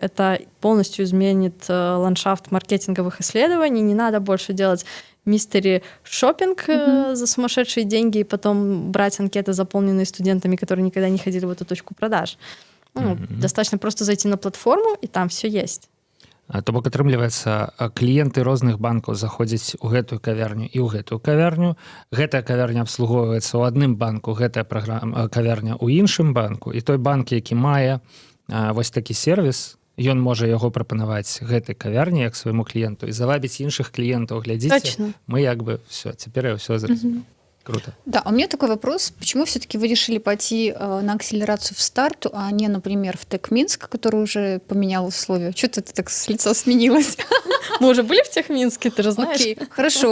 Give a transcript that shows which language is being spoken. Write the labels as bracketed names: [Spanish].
[Russian] Это полностью изменит ландшафт маркетинговых исследований. Не надо больше делать мистери шопинг за сумасшедшие деньги и потом брать анкеты, заполненные студентами, которые никогда не ходили в эту точку продаж. Достаточно просто зайти на платформу, и там все есть. [Belarusian] То бок атрымліваецца кліенты розных банкаў заходзяць у гэтую кавярню і ў гэтую кавярню. Гэтая кавярня абслугоўваецца ў адным банку, гэтая кавярня ў іншым банку, і той банк, які мае вось такі сервіс, ён можа яго прапанаваць гэтай кавярні як свайму кліенту і завабіць іншых кліентаў. Глядзіце, [Russian] Точно. Мы як бы все, теперь я все зразумеў. Круто. Да, а у меня такой вопрос. Почему все-таки вы решили пойти на акселерацию в старту, а не, например, в ТЭК Минск, который уже поменял условия? Что-то это так с лица сменилось. Мы уже были в тех Минске, ты же знаешь. Окей, хорошо.